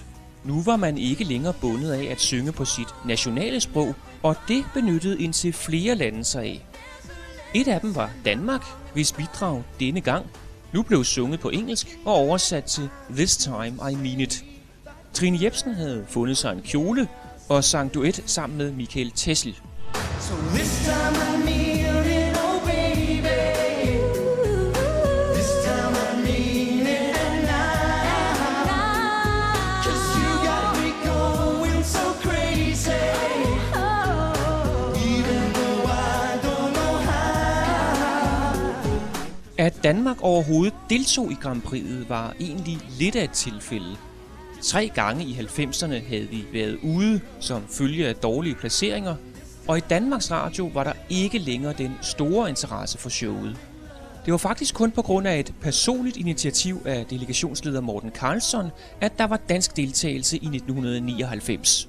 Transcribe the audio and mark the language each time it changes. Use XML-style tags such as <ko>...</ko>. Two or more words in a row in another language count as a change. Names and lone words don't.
<da>Nu var man ikke længere bundet af at synge på sit nationale sprog, og det benyttede indtil flere lande sig af. Et af dem var Danmark, hvis bidrag denne gang nu blev sunget på engelsk og oversat til This Time I Mean It. Trine Jepsen havde fundet sig en kjole og sang duet sammen med Michael Tessel.</da> <en>So this time I mean it, oh baby. This time I mean it, and now, 'cause you got me going so crazy. Even though I don't know how.</en> <da>At Danmark overhovedet deltog i Grand Prix'et var egentlig lidt af et tilfælde. 3 gange i 90'erne havde vi været ude som følge af dårlige placeringer, og i Danmarks Radio var der ikke længere den store interesse for showet. Det var faktisk kun på grund af et personligt initiativ af delegationsleder Morten Karlsson, at der var dansk deltagelse i 1999.</da>